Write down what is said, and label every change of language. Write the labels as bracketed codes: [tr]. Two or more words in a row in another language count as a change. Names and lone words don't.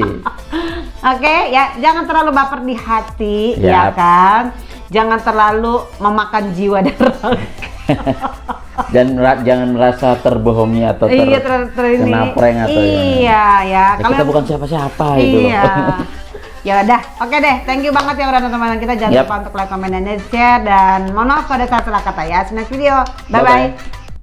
[id] Oke, ya jangan terlalu baper di hati ya kan. Jangan terlalu memakan jiwa dan raga. Dan jangan merasa terbohongi atau kena prank atau ya. Kita bukan siapa-siapa itu loh. Ya udah, oke deh, [en] thank you [id] banget ya udah nonton kita. Jangan lupa untuk [en] like, comment, [id] dan share, dan mohon maaf pada salah kata ya. [en] See you next video, bye bye.